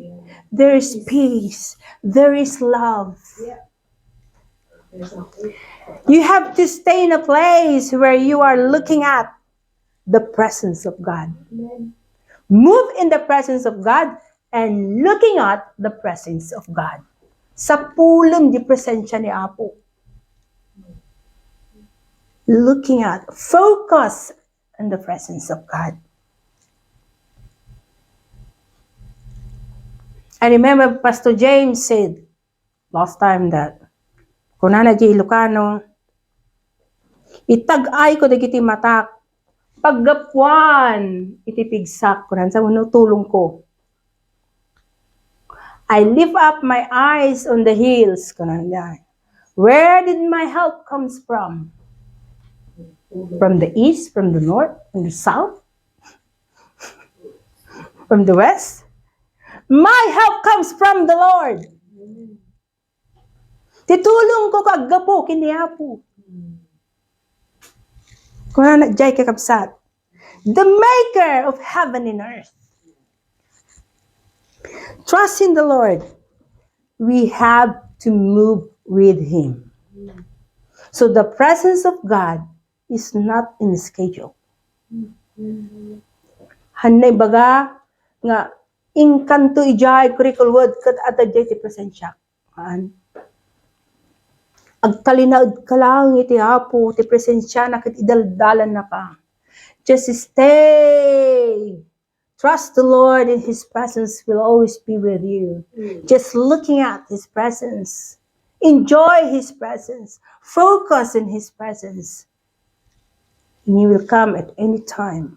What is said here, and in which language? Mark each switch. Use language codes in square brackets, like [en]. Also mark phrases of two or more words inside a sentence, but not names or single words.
[en] There is peace. There is love. You have to stay in a place where you are looking at the presence of God. Move in the presence of God. and looking at the presence of God. [ilo] Sa pulong di presensya ni Apo. [en] Looking at, focus on the presence of God. I remember Pastor James said last time that [ilo] kung na di Ilocano, itag-ay ko dagiti matak, paggapuan, itipigsak ko sa tulong ko. [en] I lift up my eyes on the hills. Where did my help comes from? From the east, from the north, from the south, from the west? My help comes from the Lord. [ilo] Titulong ko kagapo kiniapo. Kung na jay kakabsat. [en] The maker of heaven and earth. Trust in the Lord. We have to move with Him. So the presence of God is not in the schedule. [ilo] Hanay baga nga inkanto ijay kurikul word kat atajay ti presensya. Agtalinaod ka lang iti Apo ti presensya na kat idaldalan na ka. [en] Just stay. Trust the Lord, and His presence will always be with you. Just looking at His presence. Enjoy His presence. Focus on His presence. And He will come at any time.